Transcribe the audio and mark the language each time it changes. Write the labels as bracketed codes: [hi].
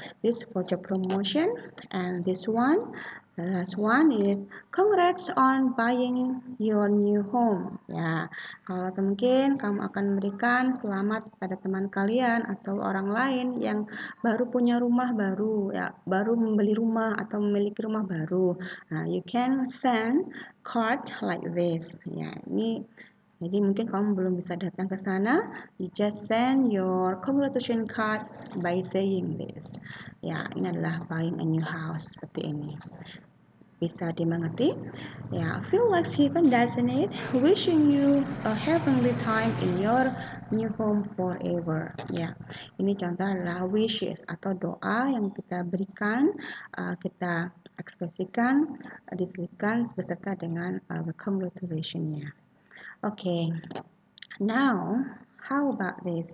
[en] This for job promotion, and this one, the last one is congrats on buying your new home. [id] Ya, kalau mungkin kamu akan memberikan selamat pada teman kalian atau orang lain yang baru punya rumah baru, ya, baru membeli rumah atau memiliki rumah baru. [en] Nah, you can send card like this. [id] Ya, ini jadi mungkin kamu belum bisa datang ke sana, [en] you just send your congratulation card by saying this. [id] Ya, ini adalah [en] buying a new house [id] seperti ini. Bisa dimengerti? [en] Ya, feel like heaven, doesn't it? Wishing you a heavenly time in your new home forever. [id] Ya, ini contoh adalah wishes atau doa yang kita berikan, kita ekspresikan, diselipkan beserta dengan congratulation-nya. [en] Oke, now how about this?